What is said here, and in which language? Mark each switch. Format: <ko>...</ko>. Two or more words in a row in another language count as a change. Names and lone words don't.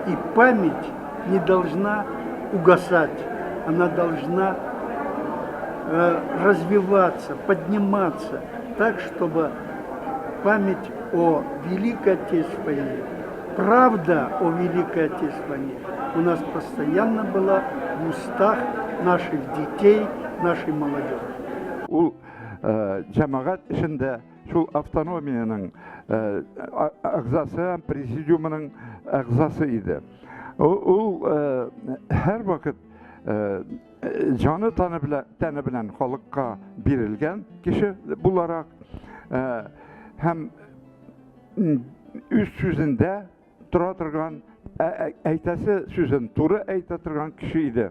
<ru>И память не должна угасать, она должна развиваться, подниматься так, чтобы память о Великой Отечественной войне, правда о Великой Отечественной войне у нас постоянно была в устах наших детей, нашей молодежи.</ru> <tt>Ул жамағат ішінде шул автономияның ағзасы, президиумының ағзасы иде. Ул һәр вакыт жаны тәне белән халыкка бирелгән кеше буларак һәм үз сүзендә тора торган, әйтәсе сүзен туры әйтә торган кеше иде.</tt>